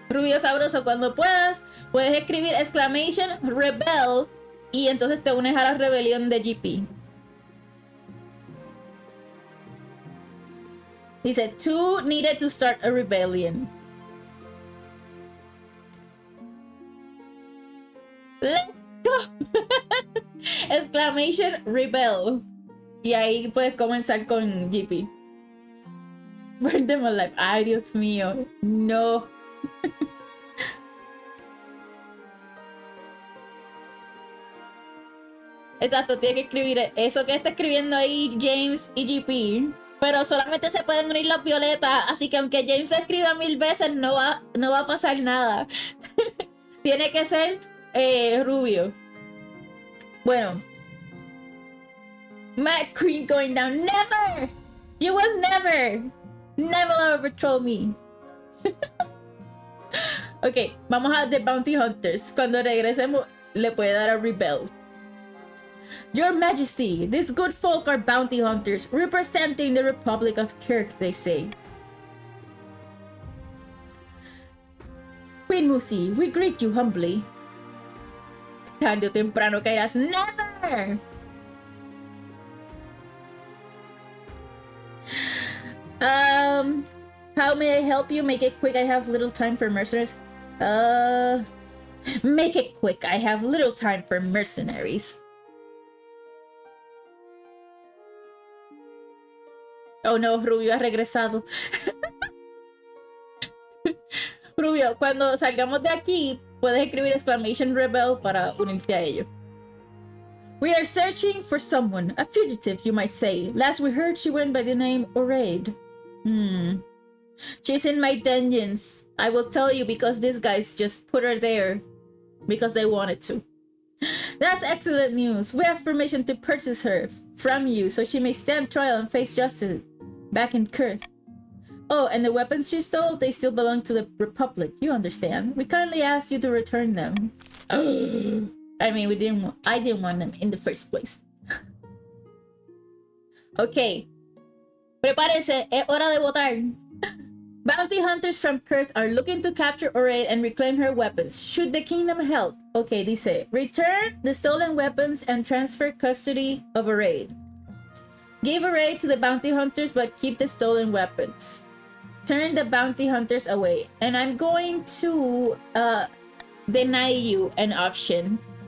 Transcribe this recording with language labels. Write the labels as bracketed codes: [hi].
[es] Rubio sabroso, cuando puedas, puedes escribir [en] exclamation rebel [es] y entonces te unes a la rebelión de GP. [en] Dice, 2 needed to start a rebellion. Let's go. Exclamation rebel. [es] Y ahí puedes comenzar con GP. [en] Burn them alive. [es] Ay, Dios mío. No. Exacto, tiene que escribir eso que está escribiendo ahí James y GP. Pero solamente se pueden unir las violetas, así que aunque James lo escriba 1000 veces, no va a pasar nada. Tiene que ser rubio. Bueno. [en] Mad Queen going down. Never! You will never overthrow me. [es] Ok, vamos a The Bounty Hunters. Cuando regresemos, le puede dar a Rebel. [en] Your Majesty, these good folk are bounty hunters, representing the Republic of Kirk, they say. Queen Musie, we greet you humbly. [es] Tarde o temprano caerás. [en] Never! How may I help you? Make it quick, I have little time for mercenaries. Make it quick, I have little time for mercenaries. [es] Oh no, Rubio ha regresado. Rubio, cuando salgamos de aquí, puedes escribir [en] exclamation rebel [es] para unirte a ello. [en] We are searching for someone, a fugitive, you might say. Last we heard, she went by the name Oraid. She's in my dungeons. I will tell you because these guys just put her there because they wanted to. That's excellent news. We ask permission to purchase her from you so she may stand trial and face justice back in Kurth. Oh, and the weapons she stole, they still belong to the Republic. You understand. We kindly ask you to return them. I mean, I didn't want them in the first place. Okay. [es] Prepárense, es hora de votar. [en] Bounty hunters from Kurth are looking to capture Oraid and reclaim her weapons. Should the kingdom help? Okay, dice, return the stolen weapons and transfer custody of Oraid. Give Oraid to the bounty hunters but keep the stolen weapons. Turn the bounty hunters away. And I'm going to deny you an option.